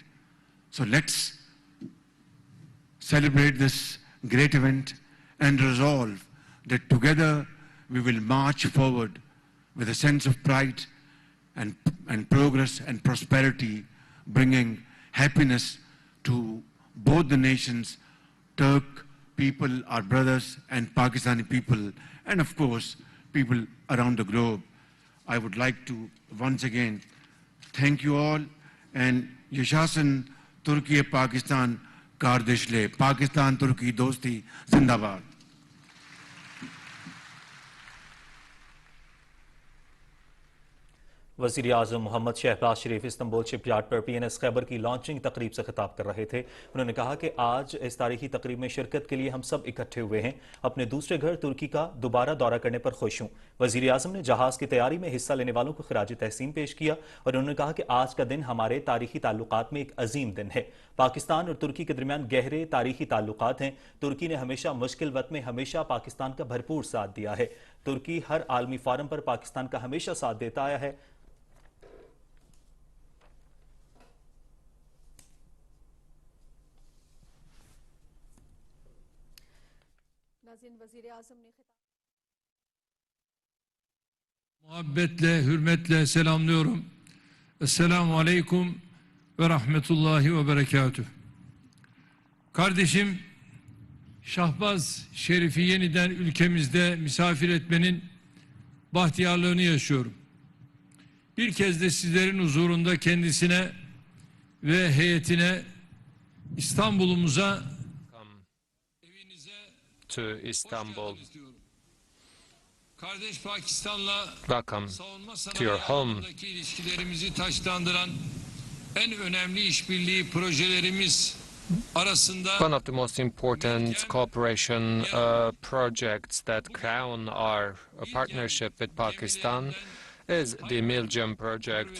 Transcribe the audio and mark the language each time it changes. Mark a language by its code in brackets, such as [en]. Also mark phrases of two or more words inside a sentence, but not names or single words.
[en] So let's celebrate this great event and resolve that together we will march forward with a sense of pride and progress and prosperity, bringing happiness to both the nations, Turk people, our brothers, and Pakistani people, and of course, people around the globe. I would like to once again thank you all, and [tr] Yashashan Turkey Pakistan Kardishle, [ur] پاکستان ترکی دوستی زندہ باد. وزیراعظم محمد شہباز شریف استنبول شپ یارڈ پر PNS خیبر کی لانچنگ تقریب سے خطاب کر رہے تھے. انہوں نے کہا کہ آج اس تاریخی تقریب میں شرکت کے لیے ہم سب اکٹھے ہوئے ہیں. اپنے دوسرے گھر ترکی کا دوبارہ دورہ کرنے پر خوش ہوں. وزیراعظم نے جہاز کی تیاری میں حصہ لینے والوں کو خراج تحسین پیش کیا اور انہوں نے کہا کہ آج کا دن ہمارے تاریخی تعلقات میں ایک عظیم دن ہے. پاکستان اور ترکی کے درمیان گہرے تاریخی تعلقات ہیں. ترکی نے ہمیشہ مشکل وقت میں ہمیشہ پاکستان کا بھرپور ساتھ دیا ہے. ترکی ہر عالمی فورم پر پاکستان کا ہمیشہ ساتھ دیتا آیا ہے. [tr] Muhabbetle, hürmetle selamlıyorum. Esselamu aleyküm ve rahmetullahi ve berekatüh. Kardeşim Şahbaz Şerif'i yeniden ülkemizde misafir etmenin bahtiyarlığını yaşıyorum. Bir kez de sizlerin huzurunda kendisine ve heyetine İstanbul'umuza, [en] to Istanbul Welcome to your home. One of the most important cooperation projects that crown our partnership with Pakistan is the Miljem project.